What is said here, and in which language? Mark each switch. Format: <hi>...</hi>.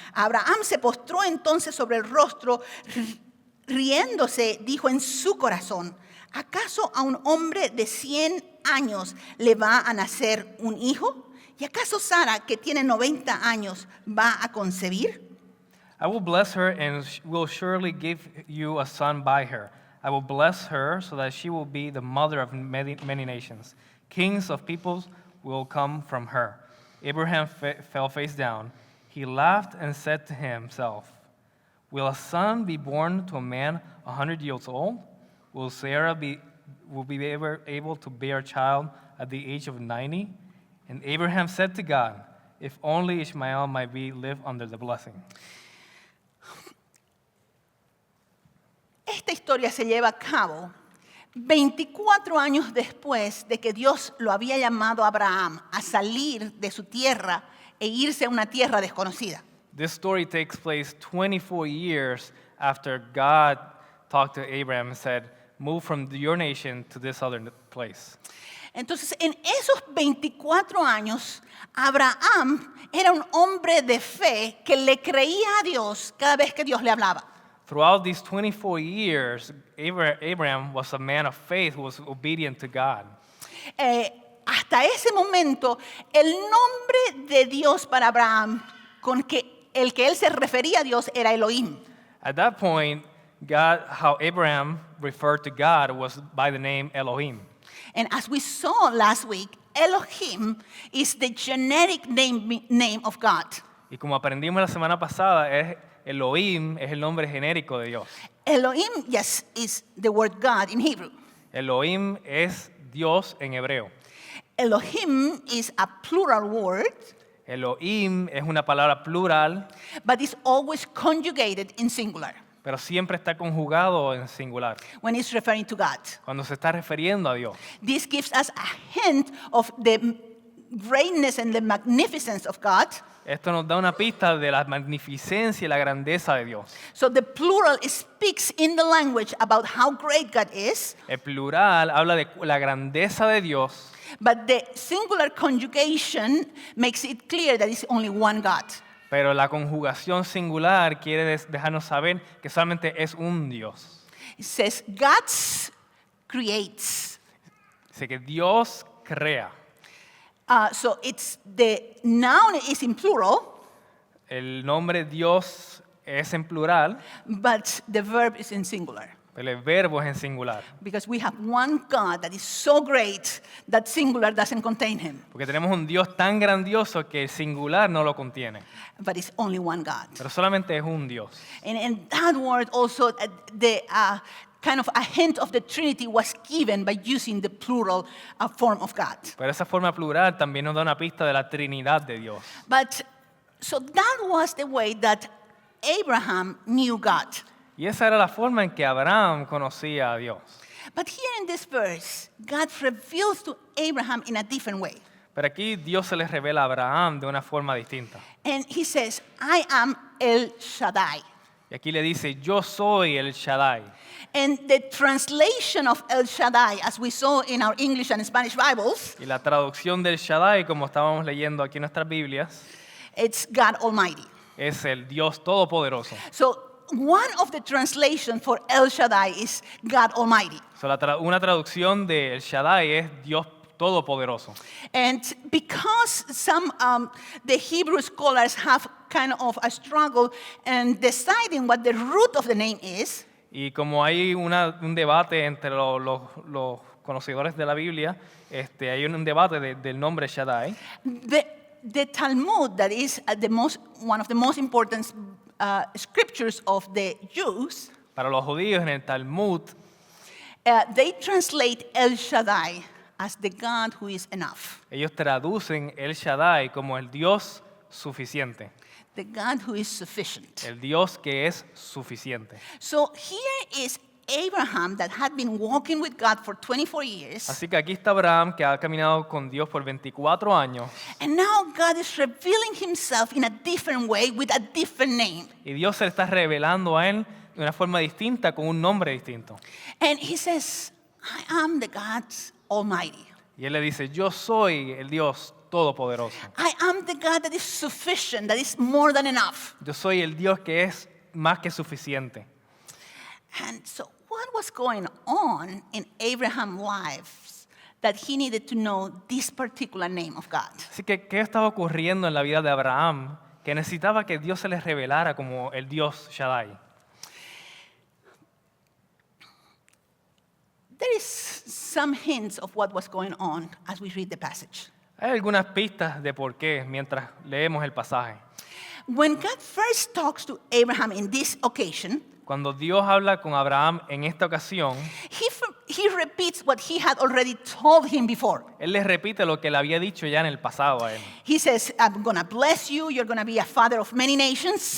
<es>Abraham se postró entonces sobre el rostro, riéndose, dijo en su corazón, ¿acaso a un hombre de 100 años le va a nacer un hijo? ¿Y acaso Sara, que tiene 90 años, va a concebir?</es> <en>I will bless her and will surely give you a son by her. I will bless her so that she will be the mother of many nations. Kings of peoples will come from her. Abraham fell face down. He laughed and said to himself, Will a son be born to a man 100 years old? Will Sarah be able to bear a child at the age of 90? And Abraham said to God, If only Ishmael might live under the blessing.</en> <es>Esta historia se lleva a cabo 24 años después de que Dios lo había llamado a Abraham a salir de su tierra e irse a una tierra desconocida.</es> <en>This story takes place 24 years after God talked to Abraham and said, Move from your nation to this other place.</en> <es>Entonces, en esos 24 años, Abraham era un hombre de fe que le creía a Dios cada vez que Dios le hablaba.</es> <en>Throughout these 24 years, Abraham was a man of faith who was obedient to God.</en> <es>Hasta ese momento, el nombre de Dios para Abraham, el que él se refería a Dios, era Elohim.</es> <en>At that point, how Abraham referred to God was by the name Elohim. And as we saw last week, Elohim is the generic name of God.</en> <es>Y como aprendimos la semana pasada, Elohim es el nombre genérico de Dios.</es> <en>Elohim, yes, is the word God in Hebrew.</en> <es>Elohim es Dios en hebreo.</es> <en>Elohim is a plural word,</en> <es>Elohim es una palabra plural,</es> <en>but it's always conjugated in singular.</en> <es>pero siempre está conjugado en singular,</es> <en>when it's referring to God.</en> <es>cuando se está refiriendo a Dios.</es> <en>This gives us a hint of the greatness and the magnificence of God.</en> <es>Esto nos da una pista de la magnificencia y la grandeza de Dios.</es> <en>So the plural speaks in the language about how great God is,</en> <es>El plural habla de la grandeza de Dios,</es> <en>but the singular conjugation makes it clear that it's only one God.</en> <es>pero la conjugación singular quiere dejarnos saber que solamente es un Dios.</es> <en>It says God creates.</en> <es>Dice que Dios crea.</es> <en>So it's the noun is in plural,</en> <es>El nombre Dios es en plural,</es> <en>but the verb is in singular.</en> <es>pero el verbo es en singular.</es> <en>Because we have one God that is so great that singular doesn't contain him,</en> <es>Porque tenemos un Dios tan grandioso que el singular no lo contiene.</es> <en>but it's only one God.</en> <es>Pero solamente es un Dios.</es> <en>And that word also, the kind of a hint of the Trinity was given by using the plural form of God.</en> <es>Pero esa forma plural también nos da una pista de la Trinidad de Dios.</es> <en>But so that was the way that Abraham knew God.</en> <es>Y esa era la forma en que Abraham conocía a Dios.</es> <en>But here in this verse, God reveals to Abraham in a different way.</en> <es>Pero aquí Dios se le revela a Abraham de una forma distinta.</es> <en>And he says, I am El Shaddai.</en> <es>Y aquí le dice, yo soy el Shaddai.</es> <en>And the translation of El Shaddai, as we saw in our English and Spanish Bibles,</en> <es>Y la traducción del Shaddai, como estábamos leyendo aquí en nuestras Biblias,</es> <en>it's God Almighty.</en> <es>es el Dios Todopoderoso.</es> <en>So one of the translations for El Shaddai is God Almighty.</en> <es>So, una traducción de el Shaddai es Dios Todopoderoso.</es> <en>And because some the Hebrew scholars have kind of a struggle in deciding what the root of the name is,</en> <es>Y como hay un debate entre los conocedores de la Biblia, hay un debate del nombre Shaddai.</es> <en>the Talmud, that is one of the most important scriptures of the Jews,</en> <es>Para los judíos en el Talmud,</es> <en>they translate El Shaddai as the God who is enough,</en> <es>ellos traducen el Shaddai como el Dios suficiente,</es> <en>the God who is sufficient.</en> <es>el Dios que es suficiente.</es> <en>So here is Abraham that had been walking with God for 24 years,</en> <es>Así que aquí está Abraham que ha caminado con Dios por 24 años</es> <en>and now God is revealing himself in a different way with a different name.</en> <es>y Dios se le está revelando a él de una forma distinta con un nombre distinto.</es> <en>And he says, I am the God Almighty.</en> <es>Y él le dice, yo soy el Dios Todopoderoso.</es> <en>I am the God that is sufficient, that is more than enough.</en> <es>Yo soy el Dios que es más que suficiente.</es> <en>And so what was going on in Abraham's life that he needed to know this particular name of God?</en> <es>Así que, ¿qué estaba ocurriendo en la vida de Abraham que necesitaba que Dios se le revelara como el Dios Shaddai?</es> <en>There is some hints of what was going on as we read the passage.</en> <es>Hay algunas pistas de por qué mientras leemos el pasaje.</es> <en>When God first talks to Abraham in this occasion,</en> <es>Cuando Dios habla con Abraham en esta ocasión,</es> <en>he repeats what he had already told him before.</en> <es>Él le repite lo que le había dicho ya en el pasado a él.</es> <en>He says, I'm going to bless you. You're going to be a father of many nations.</en>